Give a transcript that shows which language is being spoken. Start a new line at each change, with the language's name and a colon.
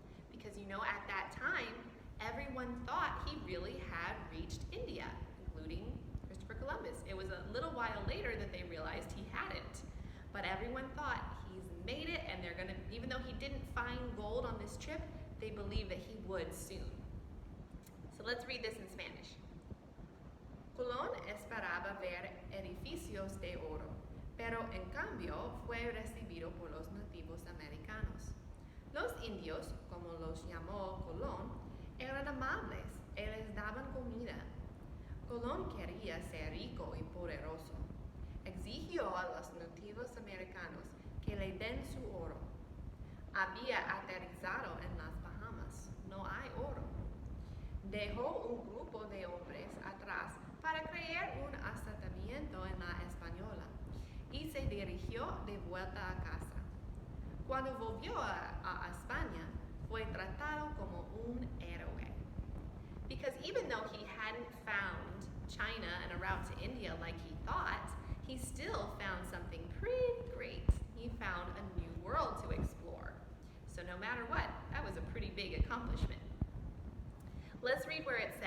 English: Because at that time, everyone thought he really had reached India, including Christopher Columbus. It was a little while later that they realized he hadn't. But everyone thought he's made it, and they're gonna, even though he didn't find gold on this trip, they believed that he would soon. So let's read this in Spanish.
Spanish: Colón esperaba ver edificios de oro, pero en cambio fue recibido por los nativos americanos. Los indios, como los llamó Colón, eran amables y les daban comida. Colón quería ser rico y poderoso. Exigió a los nativos americanos que le den su oro. Había aterrizado en las Bahamas. No hay oro. Dejó un grupo de hombres atrás para crear un asentamiento en la Española y se dirigió de vuelta a casa. Cuando volvió a España, fue tratado como un héroe.
English: Because even though he hadn't found China and a route to India like he thought, he still found something pretty great. He found a new world to explore. So no matter what, that was a pretty big accomplishment. Let's read where